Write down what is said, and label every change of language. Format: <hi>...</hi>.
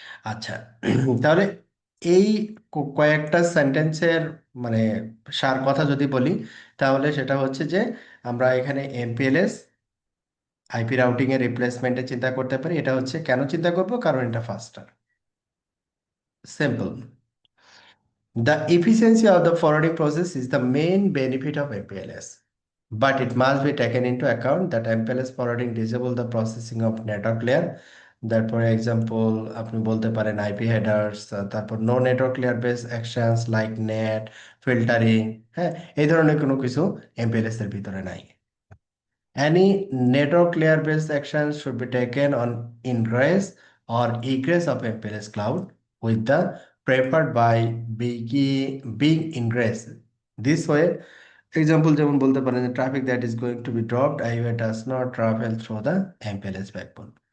<bn>আচ্ছা, তাহলে এই কয়েকটা সেন্টেন্সের মানে সার কথা যদি বলি, তাহলে সেটা হচ্ছে যে আমরা এখানে এমপিএলএস আইপি রাউটিং এর রিপ্লেসমেন্টে চিন্তা করতে পারি। এটা হচ্ছে কেন চিন্তা করব, কারণ এটা ফাস্টার, simple.</bn> <en>The efficiency of the forwarding process is the main benefit of MPLS, but it must be taken into account that MPLS forwarding disable the processing of network layer.</en> <bn>তারপরে এক্সাম্পল আপনি বলতে পারেন আইপি হেডার্স, তারপর no network layer base actions like net filtering. হ্যাঁ, এই ধরনের কোনো কিছু এমপিএলএস এর ভিতরে নাই।</bn> <en>Any network layer based actions should be taken on ingress or egress of MPLS cloud with the preferred by being ingress. This way, example যেমন বলতে পারেন যে traffic that is going to be dropped highway does not travel through the MPLS backbone.</en>